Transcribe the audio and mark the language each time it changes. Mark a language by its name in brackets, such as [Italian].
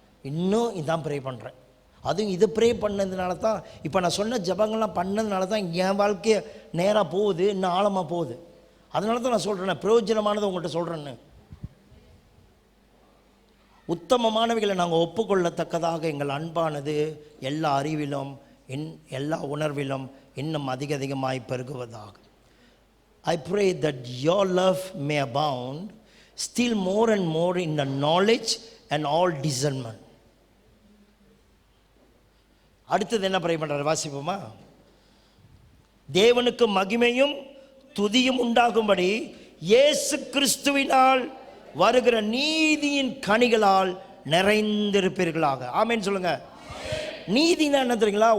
[Tamil] இன்னும் இதான் ப்ரே பண்ணுறேன். அதுவும் இது ப்ரே பண்ணதுனால தான், இப்போ நான் சொன்ன ஜபங்கள்லாம் பண்ணதுனால தான் என் வாழ்க்கையை நேராக போகுது, இன்னும் ஆழமாக போகுது. அதனால தான் நான் சொல்கிறேன், பிரயோஜனமானதை உங்கள்கிட்ட சொல்கிறேன்னு. உத்தமமானவைகளை நாங்கள் ஒப்புக்கொள்ளத்தக்கதாக எங்கள் அன்பானது எல்லா அறிவிலும் எல்லா உணர்விலும் இன்னும் அதிகமாய் பெருகுவதாக. [English] I pray that your love may abound still more and more in the knowledge and all discernment. [Tamil] அடுத்தது என்ன ப்ரே பண்ணுறாரு வாசிப்போமா? தேவனுக்கு மகிமையும் துதியும் உண்டாகும்படி இயேசு கிறிஸ்துவினால் வருகிற நீதியின் கனிகளால் நிறைந்திருப்பீர்களாக. ஆமேன்னு சொல்லுங்க. நீதினா என்ன தெரியுங்களா?